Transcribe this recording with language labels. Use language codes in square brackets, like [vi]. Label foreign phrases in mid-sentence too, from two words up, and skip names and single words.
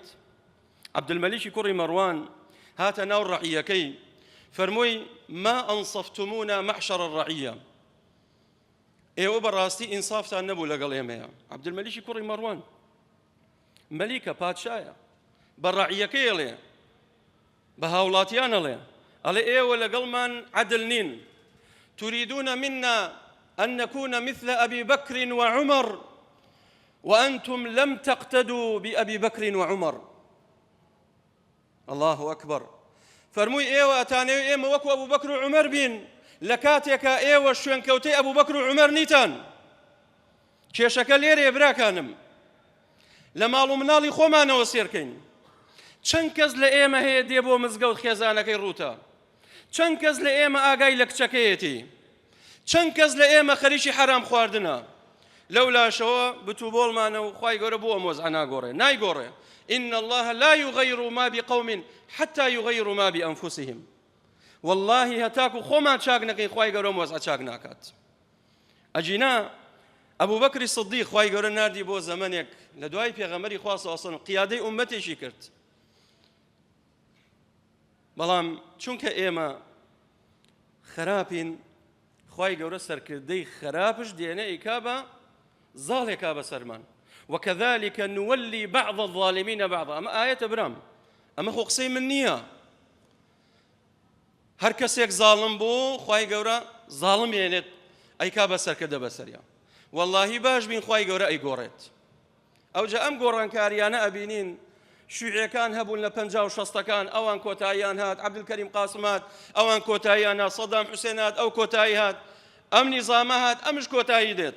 [ckb] عەبدولمەلیکی کوڕی مەڕوان هاتە ناو ڕەعیەکەی فەرمووی [ar] ما ئەنصەفتمونە مەحشەڕ الڕەعیە، [ckb] ئێوە بەڕاستی ئینسافتان نەبوو لەگەڵ ئێمەیە. عەبدولمەلیکی کوڕی مەڕوان مەلیکە، پادشایە، بە ڕەعیەکەی ئەڵێ، بە هاوڵاتیان ئەڵێ ئێوە لەگەڵمان عەدل نین. [ar] تريدون منا أن نكون مثل أبي بكر وعمر وأنتم لم تقتدوا بأبي بكر وعمر. الله أكبر. [ckb] فرمووی ئێوە ئەتانەوێ ئێمە وەکو ئەبوو بەکر و عومەر بین، لە کاتێکە ئێوە شوێنکەوتەی ئەبوو بەکر و عومەر نیتان. کێشەکە لێرەیە براکانم، لە ماڵ و مناڵی خۆمانەوە سێرکەین. چەند کەس لە ئێمە هەیە دێ بۆ مزگەوت خێزانەکەی ڕووتە؟ چەند کەس لە ئێمە ئاگای لە کچەکەیەتی؟ چەند کەس لە ئێمە خەریکی حرام خواردنە؟ لەولاشەوە بتوبۆڵمانە و خوای گەورە بۆ ئەم وەزعە ناگۆڕێ، نایگۆڕێ. [ar] إن الله لا يغير ما بقوم حتى يغيروا ما بأنفسهم. [ckb] والله هتاكو خوما چاک نەکەین خوای گەورە وەزعە چاک ناکات. ئەجینا ئەبوو بەکری سیدیق خوای گەورە ناردی بۆ زەمانێک لە دوای پێغەمبەری خوا [ar] صلی الله علیه و سلم [ckb] قیادەی ئومەتێکی کرد. بەڵام چونکە ئێمە خراپین، خوای گەورە سەرکردەی خراپش دێنە ئیکا بە زاڵێکا بەسەرمان. [ar] وكذلك نولي بعض الظالمين بعضا. [ckb] أما آية برام، أما خو قسەی من نییە. هەر کەسێک زاڵم بوو خوای گەورە زاڵم یێنێت ئەیکا بەسەرکردە بەسەریە. واللهی باش بین خوای گەورە ئەیگۆڕێت. ئەوجا ئەم گۆڕانکاریانە ئەبینین شیوعیەکان هەبوون لە 50 و 60ەکان، ئەوان کۆتاییان هات، عەبدولکەریم قاسم هات، ئەوان کۆتاییان هات، سەدام حوسێن هات، ئەو کۆتایی هات، ئەم نیزامە هات، ئەمش کۆتایی دێت.